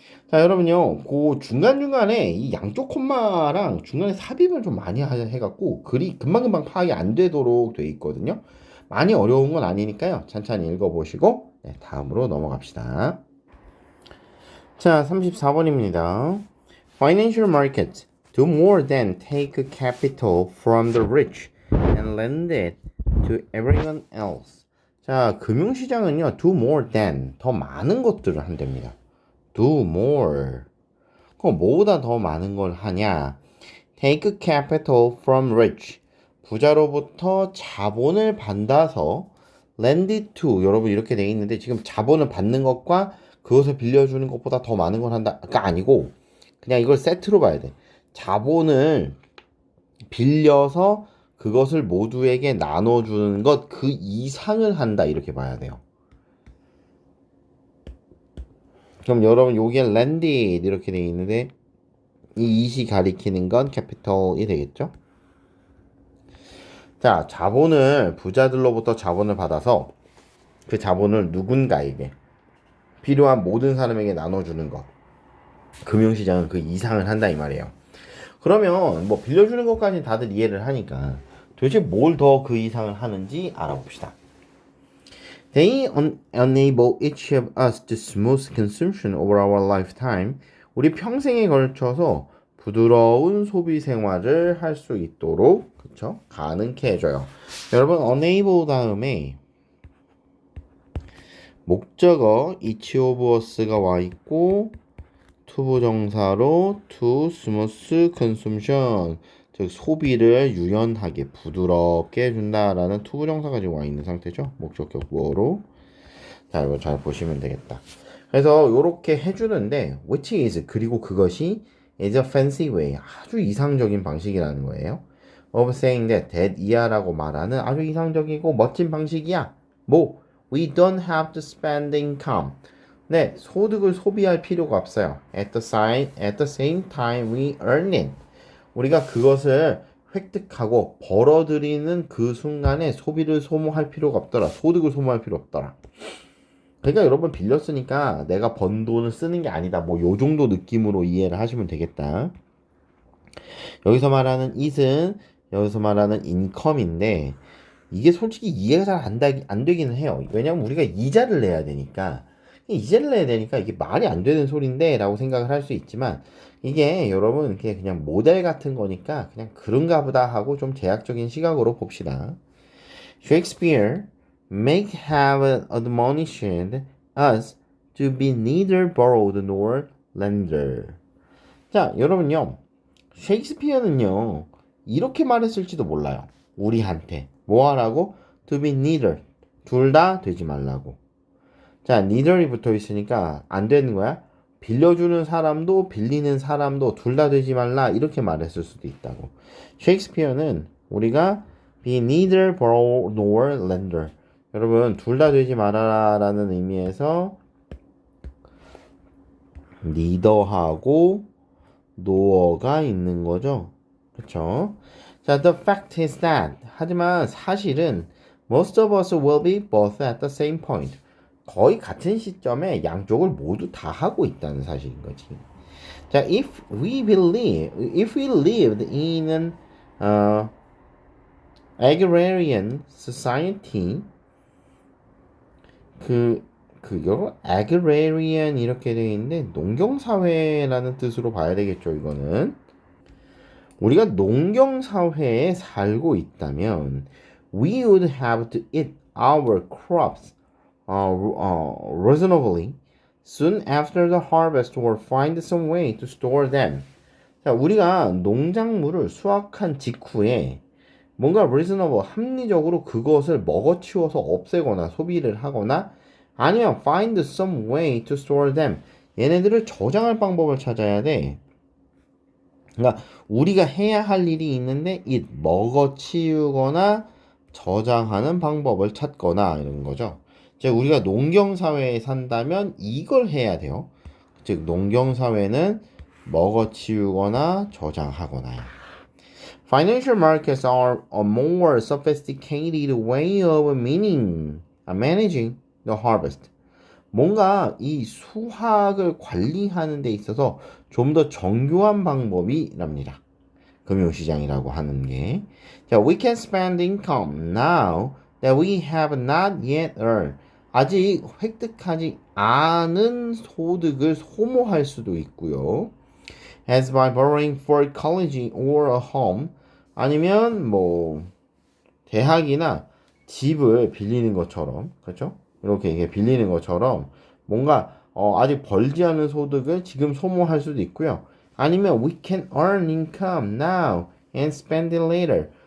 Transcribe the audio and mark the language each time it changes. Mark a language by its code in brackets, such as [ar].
[ko] 자 여러분요 그 중간중간에 이 양쪽 콤마랑 중간에 삽입을 좀 많이 해갖고 글이 금방금방 파악이 안 되도록 돼 있거든요. 많이 어려운 건 아니니까요 천천히 읽어보시고 다음으로 넘어갑시다. 자 34번입니다. [en] Financial markets do more than take capital from the rich and lend it to everyone else. [ko] 자, 금융시장은요, [en] do more than, [ko] 더 많은 것들을 한답니다. [en] do more. [ko] 그럼 뭐보다 더 많은 걸 하냐? [en] take capital from rich. [ko] 부자로부터 자본을 받아서 [en] lend it to. [ko] 여러분 이렇게 돼 있는데 지금 자본을 받는 것과 그것을 빌려주는 것보다 더 많은 걸 한다가 아니고 그냥 이걸 세트로 봐야 돼. 자본을 빌려서 그것을 모두에게 나눠주는 것 그 이상을 한다 이렇게 봐야 돼요. 그럼 여러분 여기에 [en] lend it [ko] 이렇게 돼 있는데 이 it이 가리키는 건 capital이 되겠죠? 자 자본을 부자들로부터 자본을 받아서 그 자본을 누군가에게 필요한 모든 사람에게 나눠주는 것 금융시장은 그 이상을 한다 이 말이에요. 그러면 뭐 빌려주는 것까지는 다들 이해를 하니까 도대체 뭘 더 그 이상을 하는지 알아봅시다. [en] They enable each of us to smooth consumption over our lifetime. [ko] 우리 평생에 걸쳐서 부드러운 소비 생활을 할 수 있도록 그쵸? 가능케 해줘요. 여러분 enable 다음에 목적어 [en] each of us [ko] 가 와 있고 투부정사로 [en] to smooth consumption [ko] 즉 소비를 유연하게 부드럽게 해준다라는 투부정사가 지금 와 있는 상태죠. 목적격보로 자 이거 잘 보시면 되겠다. 그래서 이렇게 해주는데 [en] which is [ko] 그리고 그것이 [en] is a fancy way [ko] 아주 이상적인 방식이라는 거예요. [en] of saying that [ko] 이하라고 말하는 아주 이상적이고 멋진 방식이야. 뭐 [en] we don't have to spend income [ko] 네, 소득을 소비할 필요가 없어요. [en] At the same time we earn it. [ko] 우리가 그것을 획득하고 벌어들이는 그 순간에 소비를 소모할 필요가 없더라. 소득을 소모할 필요 없더라. 그러니까 여러분 빌렸으니까 내가 번 돈을 쓰는 게 아니다. 뭐 요 정도 느낌으로 이해를 하시면 되겠다. 여기서 말하는 it은 여기서 말하는 income인데 이게 솔직히 이해가 잘 안 되기는 해요. 왜냐면 우리가 이자를 내야 되니까 이자를 내야 되니까 이게 말이 안 되는 소린데 라고 생각을 할 수 있지만 이게 여러분 그냥 모델 같은 거니까 그냥 그런가 보다 하고 좀 제약적인 시각으로 봅시다. [en] Shakespeare may have admonished us to be neither borrowed nor lender. [ko] 자, 여러분요. 셰익스피어는요. 이렇게 말했을지도 몰라요. 우리한테. 뭐 하라고? [en] To be neither. [ko] 둘 다 되지 말라고. 자, neither이 붙어 있으니까 안 되는 거야. 빌려주는 사람도 빌리는 사람도 둘 다 되지 말라 이렇게 말했을 수도 있다고. 셰익스피어는 우리가 [en] be neither borrower nor lender. [ko] 여러분 둘 다 되지 말아라 라는 의미에서 neither하고 nor가 있는 거죠. 그렇죠? [en] 자, the fact is that [ko] 하지만 사실은 [en] most of us will be both at the same point. [ko] 거의 같은 시점에 양쪽을 모두 다 하고 있다는 사실인 거지. 자, [en] if we lived in an agrarian society, [ko] 여러 agrarian 이렇게 되어 있는데 농경사회라는 뜻으로 봐야 되겠죠. 이거는 우리가 농경사회에 살고 있다면 [en] we would have to eat our crops reasonably soon after the harvest or find some way to store them. [ko] 자, 우리가 농작물을 수확한 직후에 뭔가 reasonable, 합리적으로 그것을 먹어치워서 없애거나 소비를 하거나 아니면 [en] find some way to store them. [ko] 얘네들을 저장할 방법을 찾아야 돼. 그러니까 우리가 해야 할 일이 있는데 it 먹어치우거나 저장하는 방법을 찾거나 이런 거죠. 즉 우리가 농경사회에 산다면 이걸 해야 돼요. 즉 농경사회는 먹어치우거나 저장하거나요. [en] Financial markets are a more sophisticated way of managing the harvest. [ko] 뭔가 이 수확을 관리하는 데 있어서 좀 더 정교한 방법이랍니다. 금융시장이라고 하는 게. [en] 자, we can spend income now that we have not yet earned. [ko] 아직 획득하지 않은 소득을 소모할 수도 있고요. [en] As by borrowing for college or a home. [ko] 아니면 뭐 대학이나 집을 빌리는 것처럼 그렇죠? 이렇게 이게 빌리는 것처럼 뭔가 아직 벌지 않은 소득을 지금 소모할 수도 있고요. 아니면 [en] we can earn income now and spend it later.